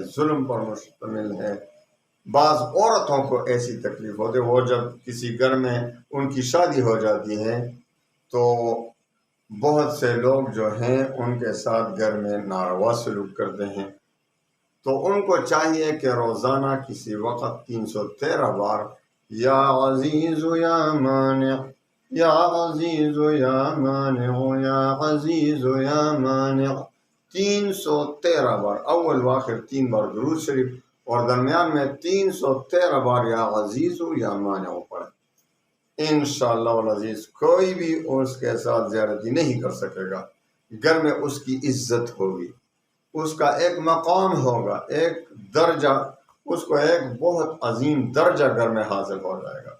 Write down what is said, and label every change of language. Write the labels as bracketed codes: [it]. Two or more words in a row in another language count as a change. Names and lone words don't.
[ur] ظلم پر مشتمل ہے، بعض عورتوں کو ایسی تکلیف ہوتی ہے، وہ جب کسی گھر میں ان کی شادی ہو جاتی ہے تو بہت سے لوگ جو ہیں ان کے ساتھ گھر میں ناروا سلوک کرتے ہیں، تو ان کو چاہیے کہ روزانہ کسی وقت 313 بار [ar] یا عزیز یا مانع، یا عزیز یا مانع، یا عزیز یا مانع، [ur] 313 بار، اول و آخر 3 بار درود شریف اور درمیان میں 313 بار [ar] یا عزیز یا مانع [ur] پڑے. [ar] انشاءاللہ العزیز [ur] کوئی بھی اس کے ساتھ زیادتی نہیں کر سکے گا. گھر میں اس کی عزت ہوگی، اس کا ایک مقام ہوگا، ایک درجہ، اس کو ایک بہت عظیم درجہ گھر میں حاصل ہو جائے گا.